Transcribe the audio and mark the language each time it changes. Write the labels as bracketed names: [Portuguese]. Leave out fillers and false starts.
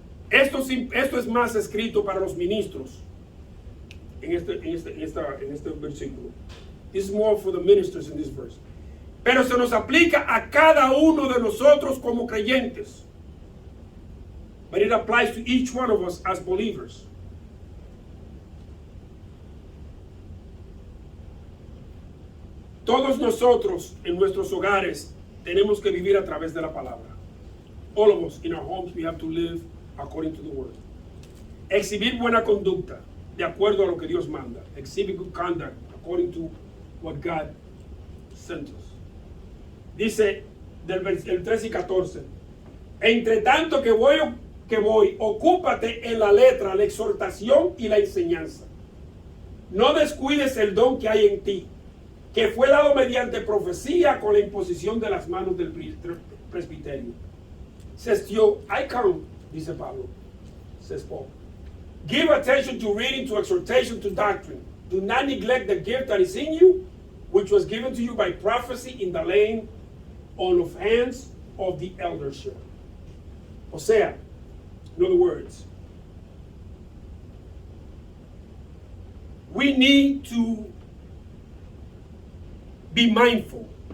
[Spanish] Esto es más escrito para los ministros en este versículo. [English] This is more for the ministers in this verse. [Spanish] Pero se nos aplica a cada uno de nosotros como creyentes. [English] But it applies to each one of us as believers. [Spanish] Todos nosotros en nuestros hogares tenemos que vivir a través de la palabra. [English] All of us in our homes we have to live according to the word. [Spanish] Exhibir buena conducta de acuerdo a lo que Dios manda. [English] Exhibit good conduct according to what God sent us. [Spanish] Dice el 13 y 14. Entre tanto que voy, ocúpate en la letra, la exhortación y la enseñanza. No descuides el don que hay en ti, que fue dado mediante profecía con la imposición de las manos del presbiterio. [English] Says yo, I come, [Spanish] dice Pablo, [English] says Paul. Give attention to reading, to exhortation, to doctrine. Do not neglect the gift that is in you, which was given to you by prophecy in the laying on of hands of the eldership. [Spanish] O sea, [English] in other words, we need to be mindful.